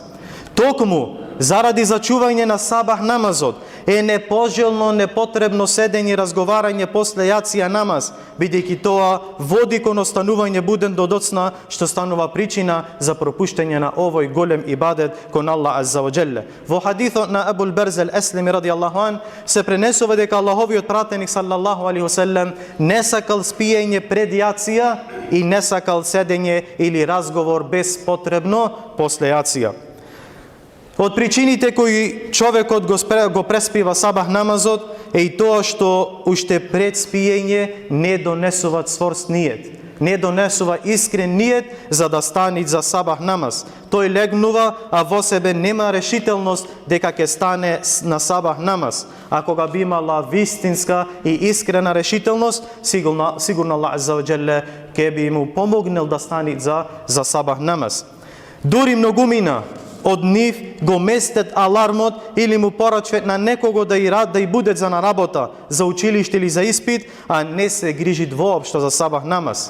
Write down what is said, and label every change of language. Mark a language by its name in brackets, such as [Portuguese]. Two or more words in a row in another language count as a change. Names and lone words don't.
[Macedonian] Токму, заради зачување на сабах намазот, е непожелно, непотребно седење и разговарање после јација намаз, бидејќи тоа води кон останување буден до доцна, што станува причина за пропуштање на овој голем ибадет кон Аллах [Arabic] عز وجل. [Macedonian] Во хадисот на Абул Берзел Еслеми [Arabic] رضي الله عن [Macedonian] се пренесува дека Аллаховиот пратеник [Arabic] صلى الله عليه وسلم [Macedonian] не сакал спиење пред јација и не сакал седење или разговор беспотребно после јација. Од причините кои човекот го преспива сабах намазот е и тоа што уште пред спиење не донесува цврст ниет, не донесува искрен ниет за да стане за сабах намаз. Тој легнува, а во себе нема решителност дека ќе стане на сабах намаз. А кога би имала вистинска и искрена решителност, сигурно Аллах [Arabic] عز وجل [Macedonian] ќе би му помогнал да стане за сабах намаз. Дури многумина од нив го местет алармот или му порачват на некого да и будат за на работа, за училиште или за испит, а не се грижит воопшто за сабах намаз.